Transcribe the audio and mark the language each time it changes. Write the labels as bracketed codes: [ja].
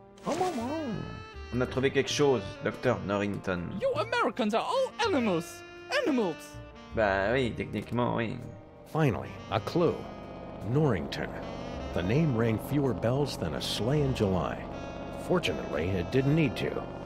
[fr] On a trouvé quelque chose, Docteur Norrington. [en] You Americans are all animals. Animals. [fr] Bah oui, techniquement, oui. [en] Finally, a clue. Norrington. The name rang fewer bells than a sleigh in July. Fortunately, it didn't need to.